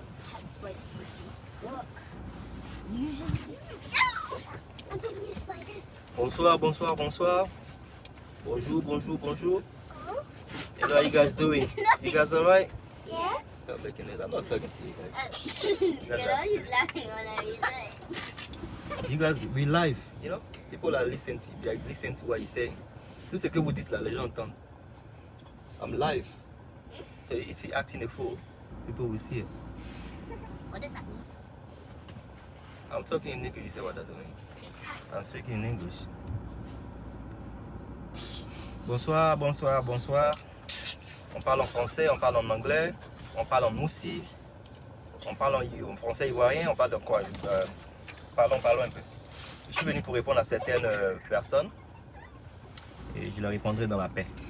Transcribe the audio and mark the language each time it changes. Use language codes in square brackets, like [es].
[en] That's why it's usually work. Usually. I'm gonna be a spider. [fr] Bonsoir, bonsoir, bonsoir. Bonjour, bonjour, bonjour. [en] Hello, how you guys doing? You guys alright? Yeah? Stop making it. I'm not talking to you guys. You know, he's laughing whenever you say it. You guys, we live, you know? People are listening to you, like, listen to what you're saying. [fr] Tout ce que vous dites là, les gens entendent. [en] I'm live. So if you act in a fool, people will see it. What does that mean? I'm talking in English, you say what does it mean? I'm speaking in English. [fr] Bonsoir, bonsoir, bonsoir. On parle en français, on parle en anglais, on parle en moussi, on parle en français ivoirien, on parle de quoi? Parlons un peu. Je suis venu pour répondre à certaines personnes et je leur répondrai dans la paix.